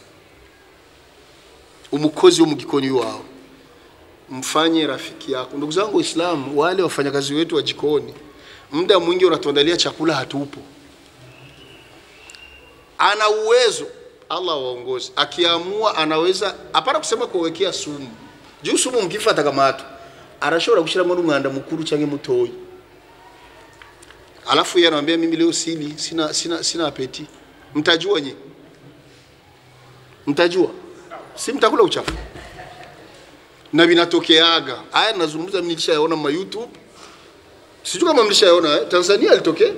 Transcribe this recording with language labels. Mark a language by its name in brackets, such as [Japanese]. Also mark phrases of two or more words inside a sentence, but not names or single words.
[Swahili] Umukozi umjikoni wao, mfanye rafiki yako. Ndugu zangu Waislamu, wale wafanyakazi wetu wa jikoni, muda mwingi unatuandalia chakula hatupo. Ana uwezo, Allah waongoze, akiamua anaweza, hapana kusema kuwekea sumu. Juu sumu mkifa atakamata, [Rundi] arashobora gushira mu mwanda mukuru canke mutoyi. [Swahili] Alafu yeye anamwambia mimi leo sili, sina apeti. Mtajua nyinyi? Mtajua? Si mtakula uchafu. Na vinatokeaga. Haya nazungumza mimi nilishaona ma YouTube. Sijui kama mlishaona Tanzania alitokea.